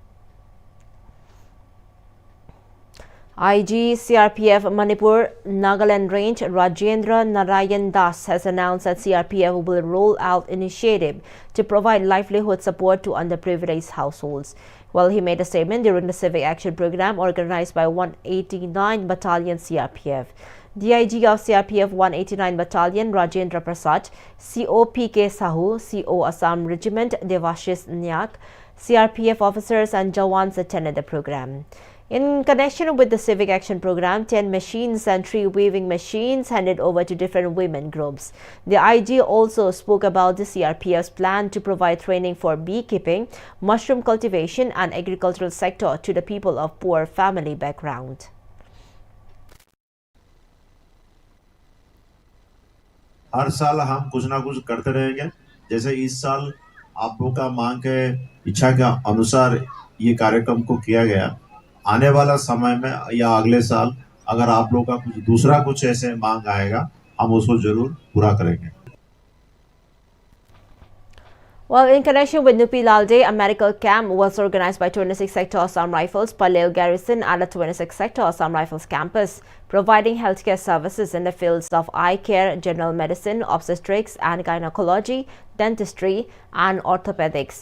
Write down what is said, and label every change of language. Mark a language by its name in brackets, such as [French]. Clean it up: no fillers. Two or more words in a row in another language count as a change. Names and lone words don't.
[English] IG CRPF Manipur Nagaland Range Rajendra Narayan Das has announced that CRPF will roll out initiative to provide livelihood support to underprivileged households. Well, he made a statement during the civic action program organized by 189 Battalion CRPF. DIG of CRPF 189 Battalion Rajendra Prasad, COPK Sahu, CO Assam Regiment Devashis Nyak, CRPF officers and Jawans attended the program. In connection with the civic action program, 10 machines and 3 weaving machines handed over to different women groups. The IG also spoke about the CRPF's plan to provide training for beekeeping, mushroom cultivation and agricultural sector to the people of poor family background. [Hindi] हर साल हम कुछ ना कुछ करते रहेंगे। जैसे इस साल आप लोगों का मांग के इच्छा के अनुसार ये कार्यक्रम को किया गया। आने वाला समय में या अगले साल अगर आप लोगों का कुछ दूसरा कुछ ऐसे मांग आएगा, हम उसको जरूर पूरा करेंगे। [English] Well, in connection with Nupi Lal Day, a medical camp was organized by 26 Sector Assam Rifles Palel Garrison at the 26 Sector Assam Rifles campus, providing healthcare services in the fields of eye care, general medicine, obstetrics and gynecology, dentistry and orthopedics.